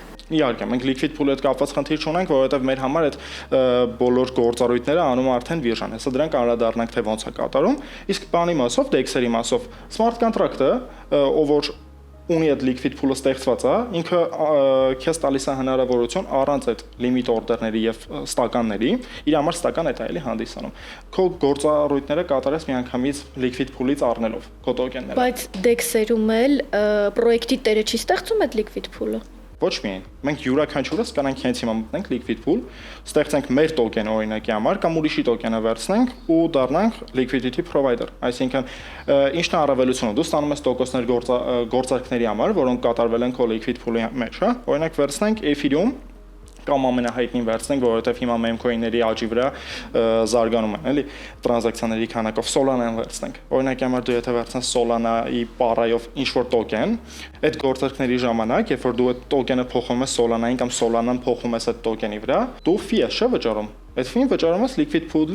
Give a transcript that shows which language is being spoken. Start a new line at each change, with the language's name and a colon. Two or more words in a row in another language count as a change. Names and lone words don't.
Armenian: Իհարկե, մենք
English: liquid pool-ի
Armenian: հետ կապված խնդիր չունենք, որովհետև մեր համար այդ բոլոր գործառույթները անում է արդեն բիրժան։ Հեսա դրանք անդրադառնանք թե ոնց է կատարում։ Իսկ բանի մասով, DEX-երի մասով,
English: smart contract-ը,
Armenian: ով որ ունի այդ
English: liquid pool-ը
Armenian: ստեղծված է, ինքը քեզ տալիս է հնարավորություն առանց այդ
English: limit order-ների
Armenian: եւ ստականների, իր համար ստական է դա էլի հանդիսանում։ Քո գործառույթները կատարես միանգամից
English: liquid pool-ից
Armenian: առնելով քո տոկենները։ Բայց DEX-երում էլ պրոյեկտի տերը չի ստեղծում այդ
English: liquid pool-ը։
Armenian: Ոչ միայն։ Մենք յուրաքանչյուրս կանանք հենց հիմա մտնենք
English: liquid pool,
Armenian: ստեղծենք մեր տոկենը օրինակի համար կամ ուրիշի տոկենը վերցնենք ու դառնանք
English: liquidity provider։
Armenian: Այսինքն ինչն է առավելությունը։ Դու ստանում ես տոկոսներ գործարքների համար, որոնք կատարվել են քո
English: liquid pool-ի
Armenian: մեջ, հա։ Օրինակ վերցնենք Ethereum կամ ամենահայտնին վերցնենք, որովհետև հիմա meme-coin-ների աճի վրա զարգանում են, էլի, տրանզակցիաների քանակով Solana-ն վերցնենք։ Օրինակի համար դու եթե վերցնես Solana-ի պարայով ինչ-որ տոկեն, այդ գործարքների ժամանակ, երբ որ դու այդ տոկենը փոխում ես Solana-ին կամ Solana-ն փոխում ես այդ տոկենի վրա, դու fee ես չէ վճարում։ Այդ fee-ն վճարում ես
English: liquid pool-ի